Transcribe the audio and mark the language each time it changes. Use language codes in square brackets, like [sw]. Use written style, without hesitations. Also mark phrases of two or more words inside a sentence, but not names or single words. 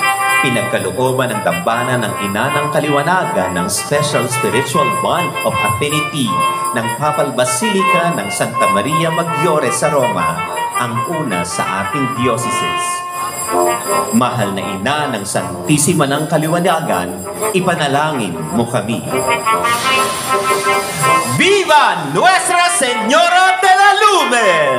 [tl] Pinagkalooban ng dambana ng Ina ng Kaliwanagan ng [en] Special Spiritual Bond of Affinity [tl] ng Papal Basilica ng Santa Maria Maggiore sa Roma, ang una sa ating diocese. Mahal na Ina ng Santisima ng Kaliwanagan, ipanalangin mo kami. [es] Viva Nuestra Señora de la Lumen!